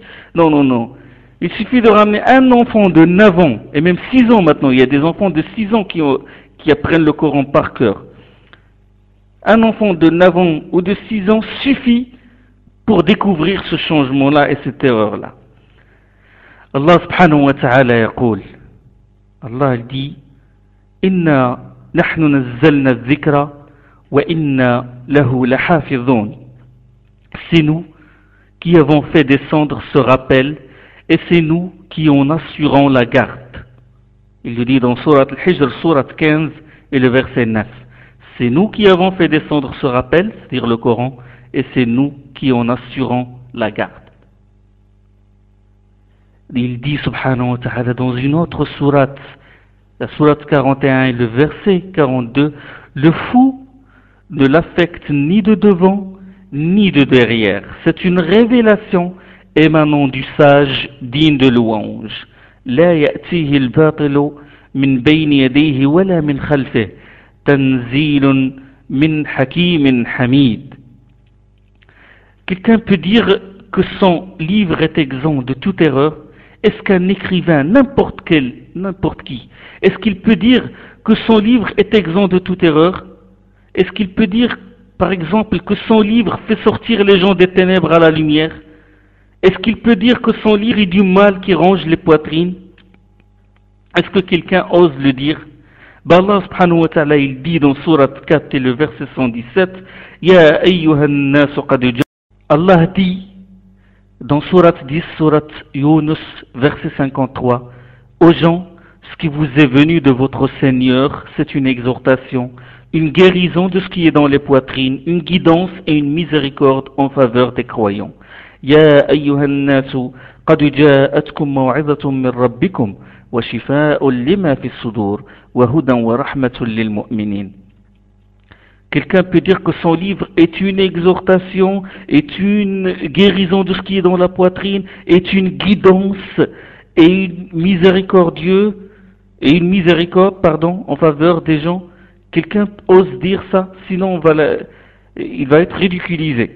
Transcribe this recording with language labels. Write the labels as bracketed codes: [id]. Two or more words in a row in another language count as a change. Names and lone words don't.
[fr] Non, non, non. Il suffit de ramener un enfant de 9 ans, et même 6 ans maintenant, il y a des enfants de 6 ans qui apprennent le Coran par cœur. Un enfant de 9 ans ou de 6 ans suffit pour découvrir ce changement-là et cette erreur-là. [ar] الله سبحانه وتعالى يقول. Allah dit إنا نحن نزلنا الذكر وإنا له لحافظون. [fr] C'est nous qui avons fait descendre ce rappel et c'est nous qui en assurons la garde. Il le dit dans Surat Al-Hijr, Surat 15 et le verset 9. C'est nous qui avons fait descendre ce rappel, c'est-à-dire le Coran, et c'est nous qui en assurons la garde. Il dit [ar] سبحانه وتعالى [fr] dans une autre sourate, la sourate 41 et le verset 42, le fou ne l'affecte ni de devant ni de derrière. C'est une révélation émanant du sage digne de louange. [ar] لا يأتيه الباطل من بين يديه ولا من خلفه تنزيل من حكيم حميد. [fr] Quelqu'un peut dire que son livre est exempt de toute erreur. Est-ce qu'un écrivain, n'importe qui, est-ce qu'il peut dire que son livre est exempt de toute erreur? Est-ce qu'il peut dire, par exemple, que son livre fait sortir les gens des ténèbres à la lumière? Est-ce qu'il peut dire que son livre est du mal qui ronge les poitrines? Est-ce que quelqu'un ose le dire? Allah [ar] سبحانه وتعالى, [fr] il dit dans Surat 4 et le verset 117, [ar] يا أيها الناس قد جاء. [fr] Allah dit dans Surat 10, Surat Yunus, verset 53, aux gens, ce qui vous est venu de votre Seigneur, c'est une exhortation, une guérison de ce qui est dans les poitrines, une guidance et une miséricorde en faveur des croyants. [ar] يا أيها الناس قد جاءتكم موعظة من ربكم وشفاء لما في الصدور وهدى ورحمة للمؤمنين. [fr] Quelqu'un peut dire que son livre est une exhortation, est une guérison de ce qui est dans la poitrine, est une guidance et une miséricorde en faveur des gens. Quelqu'un ose dire ça, sinon il va être ridiculisé.